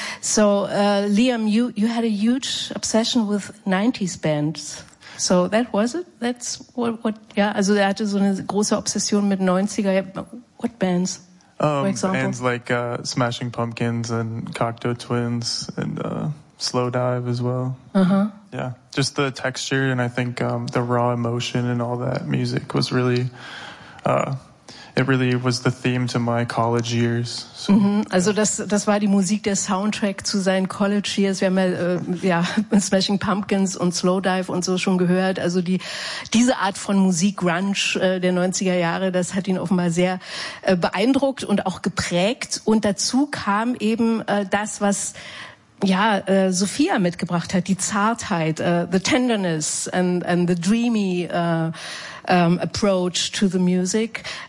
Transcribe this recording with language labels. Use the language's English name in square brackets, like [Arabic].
[English] So, Liam, you had a huge obsession with 90s bands. So, that was it? That's what, yeah. [German] Also, er hatte so eine große Obsession mit 90er. [English] What bands? Bands like Smashing Pumpkins and Cocteau Twins and Slow Dive as well. Uh-huh. Yeah. Just the texture, and I think the raw emotion and all that music was really, it really was the theme to my college years. So, mm-hmm. [German] Also das war die Musik, der Soundtrack zu seinen College Years. Wir haben Smashing Pumpkins und Slow Dive und so schon gehört. Also diese Art von Musik, Grunge der 90er Jahre, das hat ihn offenbar sehr beeindruckt und auch geprägt. Und dazu kam eben das, was Sophia mitgebracht hat, die Zartheit, [English] the tenderness and the dreamy approach to the music.